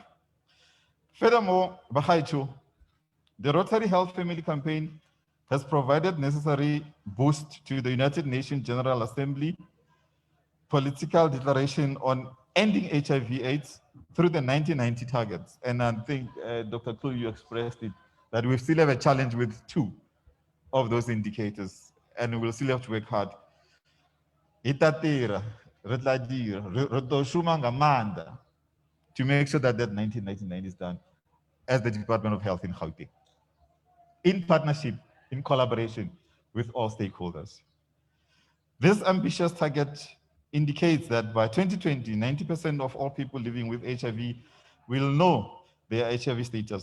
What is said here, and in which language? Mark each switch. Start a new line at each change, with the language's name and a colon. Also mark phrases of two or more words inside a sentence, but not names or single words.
English: Furthermore, Bahaicho, the Rotary Health Family Campaign has provided necessary boost to the United Nations General Assembly political declaration on ending HIV/AIDS through the 1990 targets. And I think, Dr. Klu, you expressed it, that we still have a challenge with 2 of those indicators, and we will still have to work hard.
Northern Sotho: Itatira, re tla dira, re tlo shuma ngamandla
English: to make sure that 1999 is done as the Department of Health in Gauteng, in partnership, in collaboration with all stakeholders. This ambitious target indicates that by 2020, 90% of all people living with HIV will know their HIV status.